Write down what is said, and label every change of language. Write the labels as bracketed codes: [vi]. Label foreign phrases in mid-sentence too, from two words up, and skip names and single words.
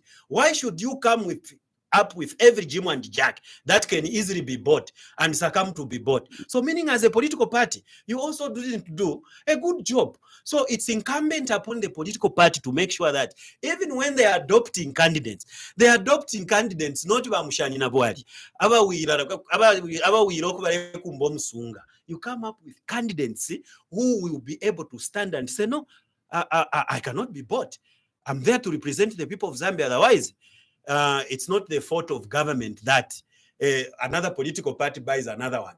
[en] Why should you come up with every Jim and Jack that can easily be bought and succumb to be bought? So meaning, as a political party, you also didn't do a good job. So it's incumbent upon the political party to make sure that even when they are adopting candidates not [bem] bamushani na bwali [en] you come up with candidates who will be able to stand and say, no, I cannot be bought. I'm there to represent the people of Zambia. Otherwise, it's not the fault of government that another political party buys another one.